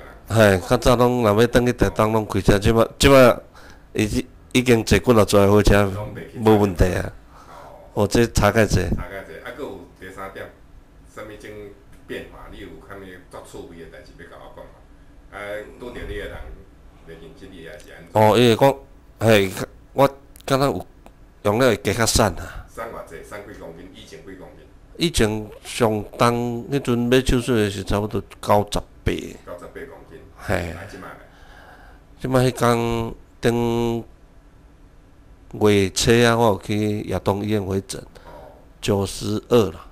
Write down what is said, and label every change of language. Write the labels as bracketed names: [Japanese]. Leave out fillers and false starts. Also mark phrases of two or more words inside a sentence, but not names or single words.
[Min Nan Chinese] 嘿，较早拢若要转去台东拢开车，即马已经坐几落载火车，无问题啊。哦，这差较济。差较济，啊，佫有第三点，啥物种变化？你有啥物足趣味诶代志要甲我讲嘛？啊，拄着你诶人袂认识你，还是安怎？哦，伊会讲，嘿，我敢若有用了会加较瘦啊。瘦偌济？瘦几公斤？以前几公斤？以前上重，迄阵要手术诶是差不多98。98 公斤。嘿。啊，即摆咧？即摆迄天顶月初啊，我有去亚东医院回诊，92啦。